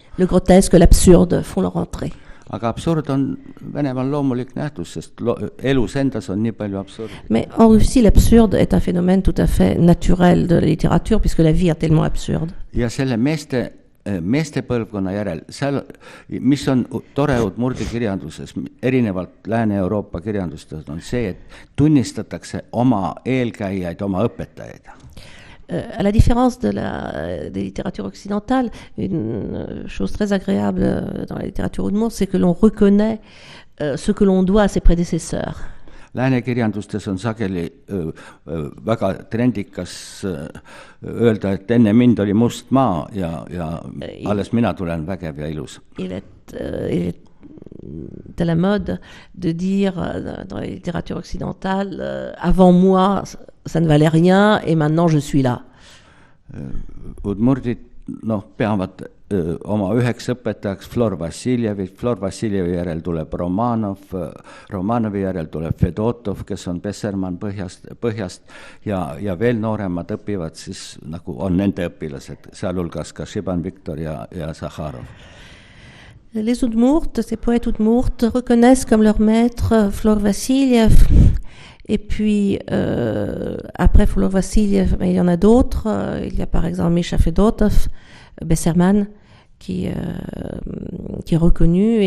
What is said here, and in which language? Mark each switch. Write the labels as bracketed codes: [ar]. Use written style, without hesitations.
[fr] Le grotesque, l'absurde font leur entrée. [et] Aga absurd on Venemaal loomulik nähtus, sest elus endas on nii palju absurd. [fr] Mais en Russie, l'absurde est un phénomène tout à fait naturel de la littérature, puisque la vie est tellement absurde. [et] Ja selle meeste põlvkonna järel, seal, mis on tore Udmurti kirjanduses, erinevalt Lääne-Euroopa kirjandustest, on see, et tunnistatakse oma eelkäijaid, oma õpetajaid. [fr] À la différence des littératures occidentales, une chose très agréable dans la littérature Udmurt, c'est que l'on reconnaît ce que l'on doit à ses prédécesseurs. [et] Lääne kirjandustes on sageli väga trendikas öelda, et enne mind oli must maa ja alles mina tulen vägev ja ilus. [fr] Il est à la mode de dire dans la littérature occidentale, avant moi ça ne valait rien et maintenant je suis là. [et] Udmurdid peavad oma üheks õpetajaks Flor Vassiljevi järel tuleb Romanovi järel tuleb Fedotov, kes on Bessermann põhjast ja veel nooremad õpivad siis, nagu on nende õpilased, sealhulgas ka Šiban Viktor ja Zakharov. [fr] Les Udmurt, ces poètes Udmurt reconnaissent comme leur maître Flor Vassiljev. Et puis, après Flor Vassiljev, il y en a d'autres. Il y a par exemple Misha Fedotov, Bessermann, qui est reconnu.